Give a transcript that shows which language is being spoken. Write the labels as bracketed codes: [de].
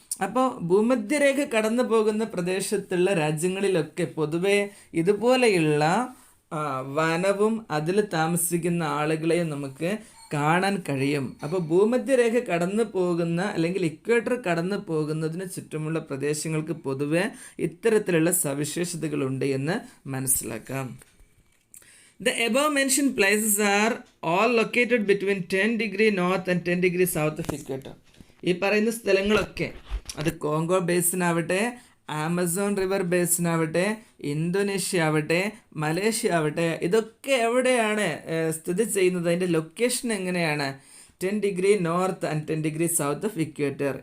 [ml] അപ്പോൾ ഭൂമധ്യരേഖ കടന്നു പോകുന്ന പ്രദേശത്തുള്ള രാജ്യങ്ങളിലൊക്കെ പൊതുവെ ഇതുപോലെയുള്ള വനവും അതിൽ താമസിക്കുന്ന ആളുകളെയും നമുക്ക് കാണാൻ കഴിയും. അപ്പോൾ ഭൂമധ്യരേഖ കടന്നു പോകുന്ന അല്ലെങ്കിൽ ഇക്വേറ്റർ കടന്നു പോകുന്നതിന് ചുറ്റുമുള്ള പ്രദേശങ്ങൾക്ക് പൊതുവെ ഇത്തരത്തിലുള്ള സവിശേഷതകളുണ്ട് എന്ന് മനസ്സിലാക്കാം. [en] The above mentioned places are all located between 10 degree north and 10 degree south of equator. [ml] ഈ പറയുന്ന സ്ഥലങ്ങളൊക്കെ അത് കോങ്കോ ബേസിനാവട്ടെ, ആമസോൺ റിവർ ബേസിനാവട്ടെ, ഇന്തോനേഷ്യ ആവട്ടെ, മലേഷ്യ ആവട്ടെ, ഇതൊക്കെ എവിടെയാണ് സ്ഥിതി ചെയ്യുന്നത്? അതിൻ്റെ ലൊക്കേഷൻ എങ്ങനെയാണ്? [en] 10 degree north and 10 degree south of equator.